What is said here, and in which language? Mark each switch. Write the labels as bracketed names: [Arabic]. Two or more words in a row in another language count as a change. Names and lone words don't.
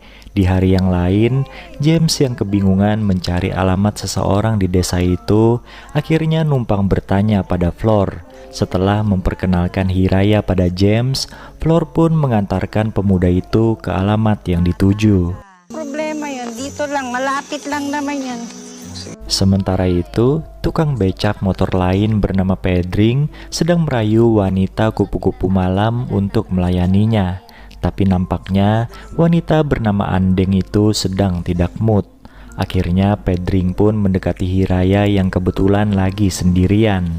[Indonesian] Di hari yang lain, James yang kebingungan mencari alamat seseorang di desa itu, akhirnya numpang bertanya pada Flor. Setelah memperkenalkan Hiraya pada James, Flor pun mengantarkan pemuda itu ke alamat yang dituju. [Filipino] Problema yun, dito lang, malapit lang naman yan. [Indonesian] Sementara itu, tukang becak motor lain bernama Pedring sedang merayu wanita kupu-kupu malam untuk melayaninya. Tapi nampaknya wanita bernama Andeng itu sedang tidak mood. Akhirnya Pedring pun mendekati Hiraya yang kebetulan lagi sendirian.